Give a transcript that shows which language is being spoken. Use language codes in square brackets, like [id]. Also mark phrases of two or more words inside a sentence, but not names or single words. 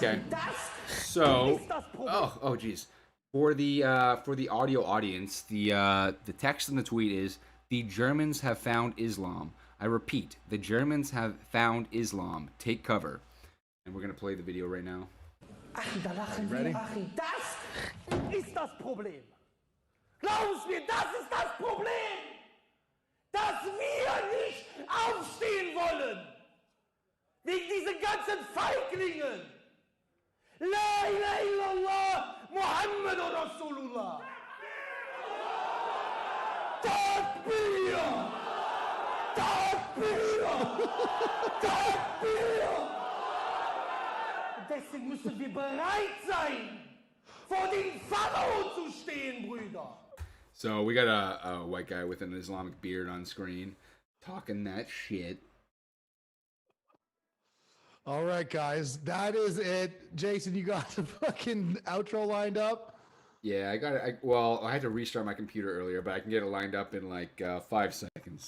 [en] Okay. So, oh, geez. For the audio audience, the text in the tweet is: the Germans have found Islam. I repeat, the Germans have found Islam. Take cover. And we're gonna play the video right now. Ready? [de] Das ist das Problem. Glauben Sie mir, das ist das Problem, dass wir nicht aufstehen wollen. Wegen diesen ganzen Feiglingen. [ar] لا إله إلا الله، محمد رسول الله. Takbir! Takbir! Takbir! [de] Deswegen müssen wir bereit sein, vor dem Pharao zu stehen, Brüder. [en] So we got a white guy with an Islamic beard on screen talking that shit. All right, guys, that is it. Jason, you got the fucking outro lined up? Yeah, I got it. Well, I had to restart my computer earlier, but I can get it lined up in like 5 seconds.